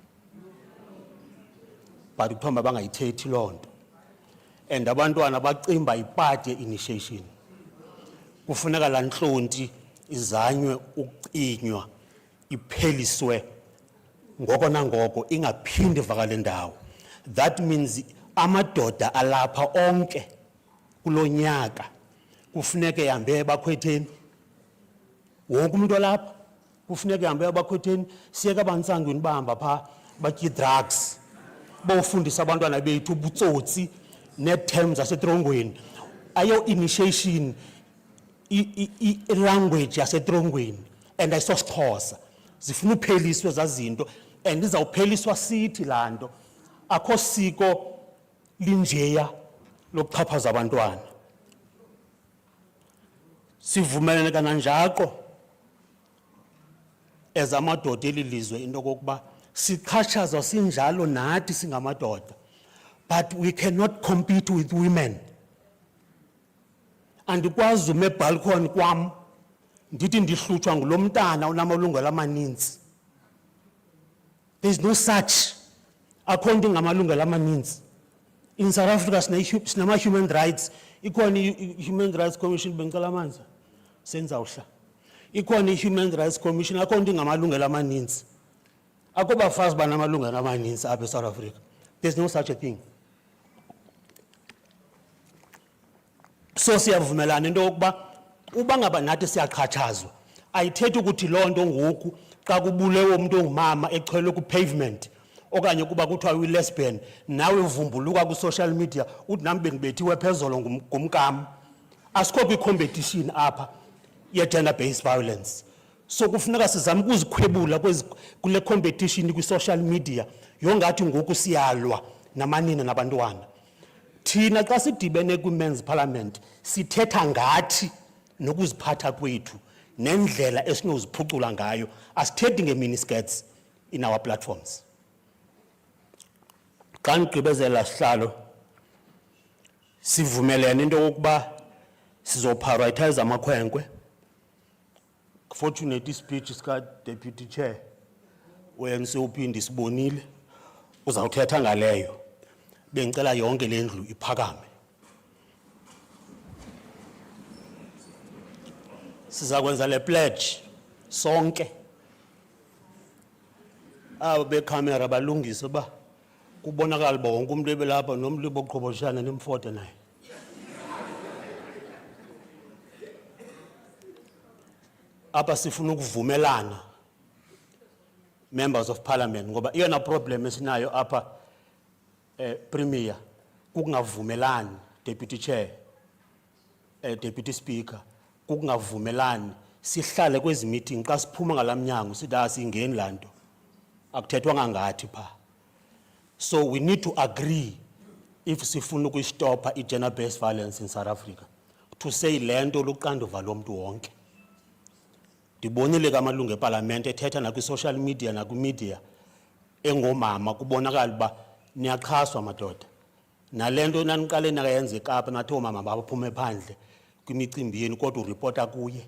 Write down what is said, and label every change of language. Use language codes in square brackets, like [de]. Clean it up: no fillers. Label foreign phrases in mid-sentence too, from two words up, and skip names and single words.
[xh] But kuthiwa bangayithethi loo nto. And abantwana bacimba ipart ye-initiation. Kufuneka laa ntlonti izanywe ukucinywa ipheliswe ngoko nangoko ingaphindi vakale ndawo. [en] That means [xh] amadoda alapha onke kulo nyaka kufuneka ehambe ebakhwetheni. Wonke umuntu olapha kufuneka ehambe ebakhwetheni. Siyeke abantsangweni bahamba pha batye drugs. Bofundisa abantwana bethu ubutsotsi ne-terms zasetrongweni. Ayo initiation i-language yasetrongweni and ayisosiXhosa. Zifuna upheliswe zazinto and izawupheliswa sithi laa nto. Akho siko linjeya lokuxhaphaza abantwana. Sivumelene kananjalo ezamadoda elilizwe into kokuba sixhatshazwa sinjalo nathi singamadoda. [en] But we cannot compete with women. [xh] Andikwazi ume balcony kwam ndithi ndihlutshwa ngulo mntana unamalungelo amaninzi. [en] There is no such. [xh] Akho nto ngamalungelo amaninzi. In South Africa sinama [en] human rights. [xh] Ikhona i-Human Rights Commission bengicela amanzi. Senzawuhla. Ikhona i-Human Rights Commission akho nto ngamalungelo amaninzi. Akho bafazi banamalungelo amaninzi apha eSouth Africa. [en] There's no such a thing. [xh] So siyavumelana into yokuba uba ngaba nathi siyaxhatshazwa ayithethi ukuthi loo nto ngoku xa kubulewe umuntu ongumama echwele ku-pavement okanye kuba kuthiwa uyi-lesbian nawe uvumbuluka ku- [en] social media [xh] uthi nami bendibethiwe phezolo ngumkam. Asikho kwi-competition apha ye- [en] gender-based violence. [xh] So kufuneka sizame ukuzikhwebula kule competition kwi- [en] social media [xh] yongathi ngoku siyalwa namanina nabantwana. Thina xa sidibene kwi-Men's Parliament sithetha ngathi nokuziphatha kwethu nendlela esinoziphucula ngayo. Asithethi nge-miniskirts [en] in our platforms. [xh] Xa ndigqibezela sihlalo sivumelene into yokuba sizoprioritize amakhwenkwe. [en] Fortunate speech [xh] sika Deputy Chair wense uphinde sibonile uzawuthetha ngaleyo. Bengicela yonke lendlu iphakame. Siza kwenza le pledge sonke. Abo becamera balungise ba kubonakala bonke umuntu ebelapha nomuntu boqhoboshana nemfoto naye. Apha sifuna ukuvumelana [en] members of parliament [xh] ngoba iyona problem esinayo apha Premier kukungavumelani Deputy Chair Deputy Speaker kukungavumelani sihlale kwezi meeting xa siphuma ngalamnyango sithi asingeni lanto akuthethwa ngathi pha. [en] So we need to agree if [xh] sifuna ukuyistopha [en] i-gender-based violence in South Africa, to say [xh] lento luxanduva lomntu wonke. Ndibonile ke amalungu eParliament ethetha nakwi-social media nakwi-media engomama kubonakala uba niyaxhaswa madoda. Nalento naniqale nakayenza eKapa nathi oomama baphume phandle kwimicimbi yenu kodwa uripota kuye.